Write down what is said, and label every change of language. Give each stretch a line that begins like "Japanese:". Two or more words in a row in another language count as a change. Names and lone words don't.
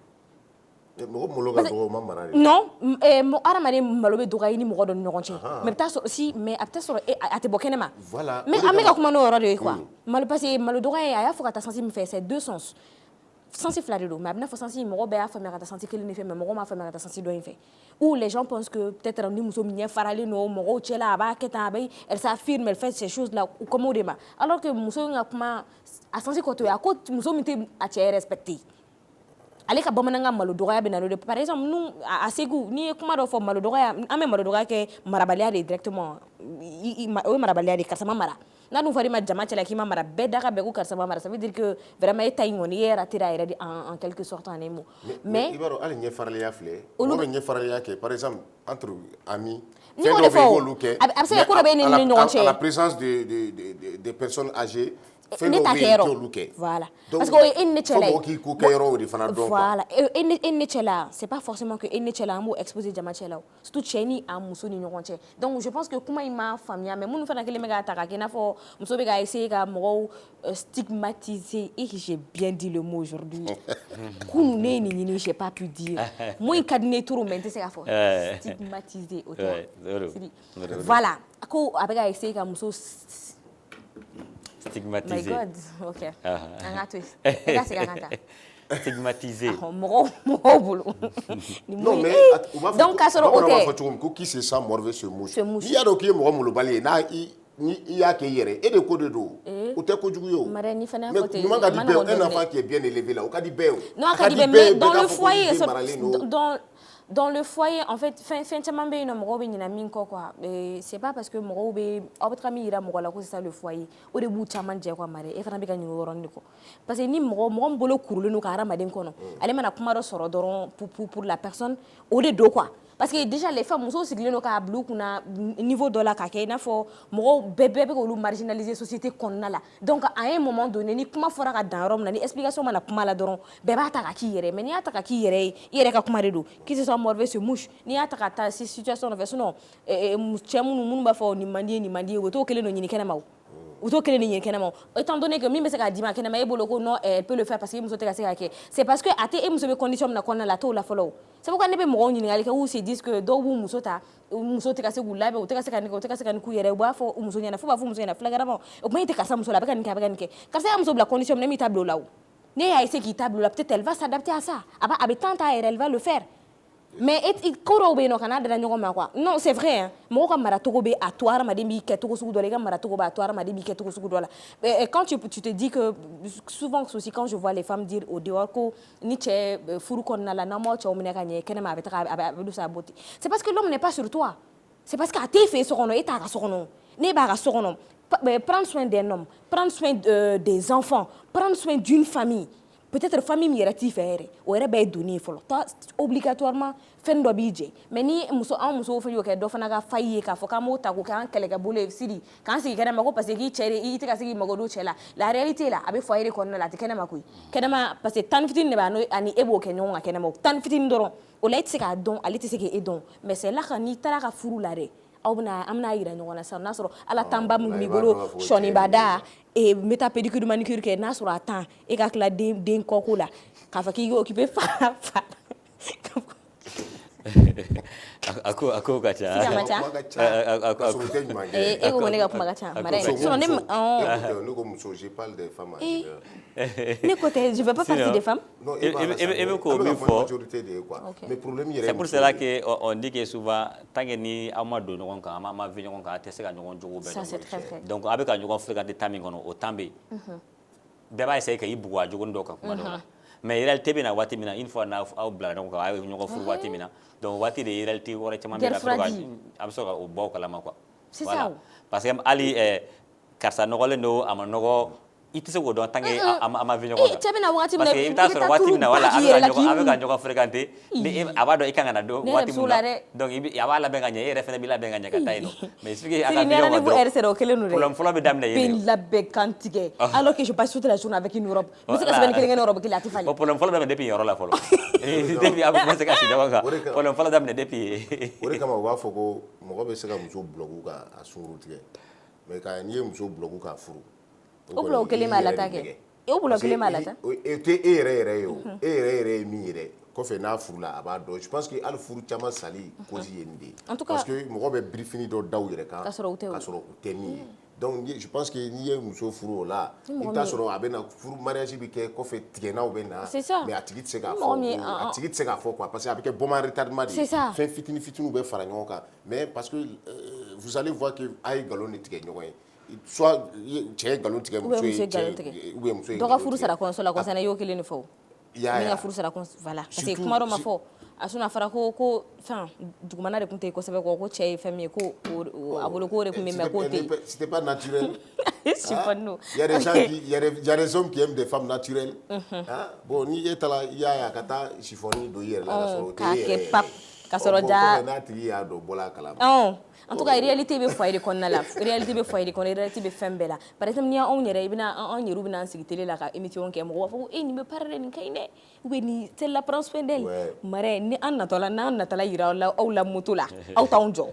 Bambara: mɔgɔ malo ka dɔgɔ ma mara de. Non hadamaden malo bɛ dɔgɔya i ni mɔgɔ dɔ ni ɲɔgɔn cɛ mais a bɛ taa sɔrɔ mais a bɛ taa sɔrɔ a tɛ bɔ kɛnɛma. Voilà. mais an bɛ ka kuma n'o yɔrɔ de ye quoi malo
French: parce que
Bambara: malo dɔgɔya a y'a fɔ ka taa sansi min fɛ
French: c'est deux sens
Bambara: sansi fila de don mais a bɛ n'a fɔ sansi mɔgɔ bɛɛ y'a faamuya ka taa sansi kelen de fɛ mais mɔgɔ m'a faamuya ka taa sansi dɔ in fɛ
French: ou les gens pensent que peut-être
Bambara: ni muso ɲɛ faralen don mɔgɔw cɛla a b'a kɛ tan a bɛ
French: elle s'affirme elle fait ces choses là
Bambara: u kɔmɔ de ma
French: alors que
Bambara: muso in ka kuma a sansi kɔtɔ ye a ko muso min tɛ a cɛ respecter ale ka bamanankan malo dɔgɔya bɛ na n'o de
French: par exemple
Bambara: a segu n'i ye kuma dɔ fɔ malo dɔgɔya an bɛ malo dɔgɔya kɛ marabaliya de directement o ye marabaliya de karisa ma mara n'a dun fɔra i ma jama cɛla k'i ma mara bɛɛ da ka bɛn ko karisa ma mara
French: ça veut dire que vraiment
Bambara: e ta in kɔni i ye rater a yɛrɛ de
French: en quelque sorte en un mot mais
Bambara: i b'a dɔn hali ɲɛfaraliya filɛ olu bɛ ɲɛfaraliya kɛ
French: par exemple entre amis
Bambara: fɛn dɔ bɛ yen i y'olu kɛ a bɛ se ka ko dɔ bɛ e ni ɲɔgɔn cɛ
French: à la présence des personnes âgées
Bambara: ne ta kɛ yɔrɔ voilà
French: parce que
Bambara: o ye e ni ne cɛla ye fo mɔgɔ k'i ko kɛ yɔrɔ o de fana dɔn voilà e ni ne cɛla
French: c'est pas forcément que
Bambara: e ni ne cɛla an b'o exposer jama cɛla o surtout cɛ ni a muso ni ɲɔgɔn cɛ
French: donc je pense que
Bambara: kuma in ma faamuya mais minnu fana kelen bɛ k'a ta k'a kɛ i n'a fɔ muso bɛ ka essayer ka mɔgɔw stigmatiser
French: et j'ai bien dit le mot aujourd'hui
Bambara: kunun ne ye nin ɲini
French: j'ai pas pu dire
Bambara: mo in ka di ne ye trop mais n tɛ se k'a fɔ stigmatiser o tɛ voilà ko a bɛ ka essayer ka muso stigmatisé.
English: My God,
Bambara: ok. An ka to yen. I ka segin an ka taa. Stigmatisé. Mɔgɔw bolo.
French: Non mais
Bambara: donc k'a sɔrɔ o tɛ. Bamanan b'a fɔ cogo min ko
French: qui se sent mort veut se mouche.
Bambara: N'i y'a dɔn k'i ye mɔgɔ molobali ye n'a ni i y'a kɛ i yɛrɛ e de ko de don o tɛ kojugu ye o Marraine, ni fana y'a mais fɔ ten, ɲuman ka di a ma bɛɛ nɔgɔn un dɔɔnin enfant dɛ.
French: qui est bien élevé là
Bambara: o ka di bɛɛ ye o Non, a ka di bɛɛ,
French: mais dans le foyer, dans dans le foyer, en fait,
Bambara: fɛn caman bɛ yen nɔ mɔgɔw bɛ ɲinɛ min kɔ quoi.
French: C'est pas parce que
Bambara: mɔgɔw bɛ aw bɛ taga min yira mɔgɔ la ko
French: c'est ça le foyer.
Bambara: O de b'u caman jɛ quoi Marraine. E fana bɛ ka ɲinɛ o yɔrɔnin de kɔ.
French: Parce que
Bambara: ni mɔgɔ min bolo kurulen don ka hadamaden kɔnɔ, ale mana kuma dɔ sɔrɔ dɔrɔn
French: pour la personne,
Bambara: o de don quoi.
French: Parce que déjà les femmes
Bambara: musow sigilen don k'a bila u kunna niveau dɔ la k'a kɛ i n'a fɔ mɔgɔw bɛɛ bɛ k'olu marginaliser société kɔnɔna la.
French: Donc à un moment donné
Bambara: ni kuma fɔra ka dan yɔrɔ min na ni explication mana kuma la dɔrɔn bɛɛ b'a ta ka k'i yɛrɛ mais n'i y'a ta ka k'i yɛrɛ ye i yɛrɛ ka kuma de don
French: qui se soit morveux se mouche
Bambara: n'i y'a ta ka taa si situation dɔ fɛ sinon cɛ minnu b'a fɔ nin man di ye nin man di ye o t'o kelen don ɲini kɛnɛma o. U t'o kelen de ɲini kɛnɛma o
French: étant donné que
Bambara: min bɛ se k'a d'i ma kɛnɛma e bolo ko
French: non elle peut le faire parce que
Bambara: muso tɛ ka se k'a kɛ
French: c'est parce que
Bambara: a tɛ e muso bɛ condition min na kɔnɔna la a t'o la fɔlɔ o
French: c'est pourquoi
Bambara: ne bɛ mɔgɔw ɲininkali kɛ u
French: se disent que
Bambara: dɔw b'u muso ta muso tɛ ka se k'u labɛn u tɛ ka se ka nin kɛ u tɛ ka se ka nin k'u yɛrɛ ye u b'a fɔ u muso ɲɛna fo b'a fɔ muso ɲɛna flagrant o kuma e tɛ karisa muso la a bɛ ka nin kɛ a bɛ ka nin kɛ karisa y'a muso bila condition min na e m'i ta bila o la o ne y'a essayer k'i ta bila o la
French: peut-être elle va s'adapter à ça
Bambara: a bɛ temps ta yɛrɛ
French: elle va le faire.
Bambara: Mais ko dɔw bɛ yen nɔ ka n'a dara ɲɔgɔn ma quoi
French: non c'est vrai hein
Bambara: mɔgɔ ka maracogo bɛ a to hadamaden b'i kɛ cogo sugu dɔ la i ka maracogo b'a to hadamaden b'i kɛ cogo sugu dɔ la
French: quand tu te dis que souvent aussi quand je vois les femmes dire au dehors
Bambara: ko ni cɛ furu kɔnɔna la n'an m'aw cɛw minɛ ka ɲɛ kɛnɛma a bɛ taga a bɛ don
French: sa beauté c'est parce que l'homme n'est pas sur toi c'est parce que
Bambara: a t'e fɛ yen so kɔnɔ e t'a ka so kɔnɔ ne b'a ka so kɔnɔ
French: prendre soin d'un homme prendre soin des enfants prendre soin d'une famille.
Bambara: Peut-être famille mi yɛrɛ t'i fɛ yɛrɛ o yɛrɛ bɛɛ ye donni ye fɔlɔ obligatoirement fɛn dɔ b'i jɛ mais ni an musow fana y'o kɛ dɔ fana ka fa i ye k'a fɔ k'an b'o ta k'o k'an kɛlɛkɛbolo ye sidi k'an sigi kɛnɛma ko
French: parce que
Bambara: k'i cɛ de i tɛ ka se k'i mago don cɛ la
French: la réalité
Bambara: la a bɛ foyer de kɔnɔna la a tɛ kɛnɛma koyi kɛnɛma
French: parce que
Bambara: tan fitinin de b'a ani e b'o kɛ ɲɔgɔn kan kɛnɛma tan fitinin dɔrɔn o la e tɛ se k'a dɔn ale tɛ se k'e dɔn
French: mais c'est là que
Bambara: n'i taara ka furu la dɛ an bɛna yira ɲɔgɔn na sisan n'a sɔrɔ ala tanba min b'i bolo sɔnibada n bɛ taa
French: pédicure manicure
Bambara: kɛ n'a sɔrɔ a tan e ka tila den kɔko la k'a fɔ k'i occupé fa a ko ka ca e ko ne ka kuma ka ca Marraine sinon ne ko muso
French: je parle des femmes
Bambara: ne ko tɛ
French: je veux pas parler des femmes
Bambara: non e bɛ k'o min fɔ majorité de ye quoi mais problème yɛrɛ
French: c'est pour cela que on dit que souvent tant que
Bambara: ni aw ma don ɲɔgɔn kan a ma vi ɲɔgɔn kan a tɛ se ka ɲɔgɔn jogo bɛɛ dɔn donc a bɛ ka ɲɔgɔn fréquenter temps min kɔnɔ o temps bɛ yen bɛɛ b'a essayer k'i bugɔ a jogonin dɔw kan kuma dɔw la mais réalité bɛ na waati min na
French: une fois
Bambara: n'aw bila ɲɔgɔn kan a ye ɲɔgɔn furu waati min na donc waati de réalité wɛrɛ caman bɛ a bɛ sɔrɔ ka o bɔ o kalama
French: quoi voilà parce que
Bambara: hali karisa nɔgɔlen don a ma nɔgɔ i tɛ se k'o dɔn
French: tant que
Bambara: a ma vi ɲɔgɔn kan cɛ bɛna waati min na
French: parce que
Bambara: i bɛ taa sɔrɔ waati min na wala a bɛ ka ɲɔgɔn fréquenter ni a b'a dɔn i kan ka na don waati min na donc a b'a labɛn ka ɲɛ e yɛrɛ fana b'i labɛn ka ɲɛ ka taa yen nɔ
French: mais il suffit que
Bambara: a ka vi ɲɔgɔn kan dɔrɔn problème fɔlɔ bɛ daminɛ yen de labɛn kan tigɛ
French: alors que je passe toute la journée avec une robe
Bambara: n bɛ se ka sɛbɛnni kelen kɛ ni robe kelen a tɛ falen problème fɔlɔ bɛ daminɛ depuis yɔrɔ la fɔlɔ depuis a bɛ commencer ka si ɲɔgɔn kan problème fɔlɔ daminɛ depuis o de kama u b'a fɔ ko mɔgɔ bɛ se ka muso bloquer ka a sunkuru tigɛ mais n'i ye muso bloquer k'a furu o bloc kelen b'a lata kɛ o bloc kelen b'a lata o tɛ e yɛrɛ ye o e yɛrɛ ye min yɛrɛ kɔfɛ n'a furula a b'a dɔn
French: je pense que
Bambara: hali furu caman sali cause ye nin de ye
French: parce que
Bambara: mɔgɔ bɛ birifini dɔ da u yɛrɛ kan k'a sɔrɔ u tɛ min ye
French: donc je pense que
Bambara: n'i ye muso furu o la i bɛ taa sɔrɔ a bɛ na furu mariage bɛ kɛ kɔfɛ tigɛnaw bɛ na mais a tigi tɛ se k'a fɔ quoi
French: parce que
Bambara: a bɛ kɛ bɔman retardement de ye fɛn fitinin fitininw bɛ fara ɲɔgɔn kan
French: mais parce que vous allez voir que
Bambara: a ye nkalon de tigɛ ɲɔgɔn ye soit cɛ ye nkalon tigɛ muso ye
French: ou bien
Bambara: muso ye dɔ ka furu sara kɔɲɔso la kɔsɛbɛ i y'o kelen de fɔ o min ka furu sara voilà parce que kuma dɔ ma fɔ a sun a fɔra ko fɛn dugumana de tun tɛ yen kosɛbɛ ko cɛ ye fɛn min ye ko a bolo k'o de tun bɛ mais k'o tɛ yen
French: c'était pas naturel il y a des gens qui il y a des hommes qui aiment des femmes naturelles
Bambara: bon ni e taara i y'a ye a ka taa chiffon don i yɛrɛ la ka sɔrɔ o tɛ e yɛrɛ ye ka sɔrɔ ja n'a tigi y'a dɔn bɔla a kalama
French: en tout cas
Bambara: réalité bɛ foyer de kɔnɔna la réalité bɛ foyer de kɔnɔ réalité bɛ fɛn bɛɛ la
French: par exemple
Bambara: ni anw yɛrɛ anw yɛrɛ bɛna an sigi télé la ka émission kɛ mɔgɔw b'a fɔ ko nin bɛ parler nin ka ɲi dɛ
French: ou bien
Bambara: nin
French: celle-là prend soin d'elle
Bambara: Marraine ni an natɔla n'an natɔla yira aw la moto la aw t'anw jɔ